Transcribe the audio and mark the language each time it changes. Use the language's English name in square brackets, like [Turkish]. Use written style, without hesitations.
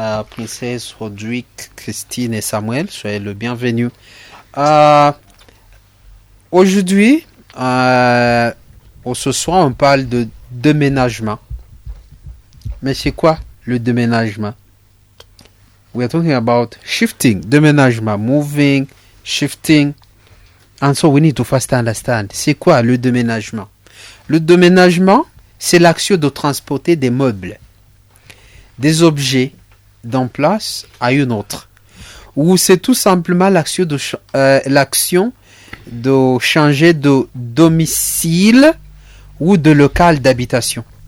[French] Princesse, Rodrigue, Christine et Samuel, soyez le bienvenu. Aujourd'hui, ce soir, on parle de déménagement. Mais c'est quoi le déménagement? [English] We are talking about shifting, déménagement, moving, shifting. And so we need to first understand, [French] c'est quoi le déménagement? Le déménagement, c'est l'action de transporter des meubles, des objets d'une place à une autre. Ou c'est tout simplement l'action de changer de domicile ou de local d'habitation.